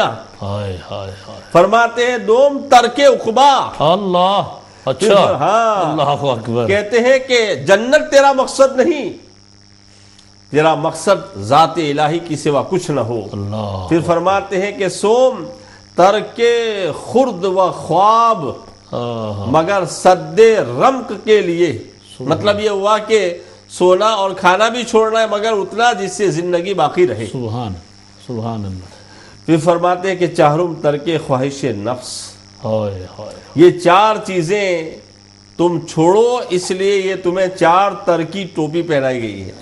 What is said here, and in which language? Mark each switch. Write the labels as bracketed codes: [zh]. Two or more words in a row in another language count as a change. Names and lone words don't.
[ur] ہائے ہائے ہائے. فرماتے ہیں [fa] دوم ترک عقبا. [ur] اللہ. اچھا. ہاں [ar] اللہ اکبر. [ur] کہتے ہیں کہ جنت تیرا مقصد نہیں، تیرا مقصد ذات الہی کی سوا کچھ نہ ہو. اللہ. پھر فرماتے ہیں کہ [fa] سوم ترک خرد و خواب مگر صد رمق [ur] کے لیے. مطلب یہ ہوا کہ سونا اور کھانا بھی چھوڑنا ہے مگر اتنا جس سے زندگی باقی رہے. [ar] سبحان سبحان اللہ. [ur] پھر فرماتے ہیں کہ [fa] چہرم ترک خواہش نفس. ہائے ہائے. [ur] یہ 4 چیزیں تم چھوڑو، اس لیے یہ تمہیں 4 ترکی ٹوپی پہنائی گئی ہے.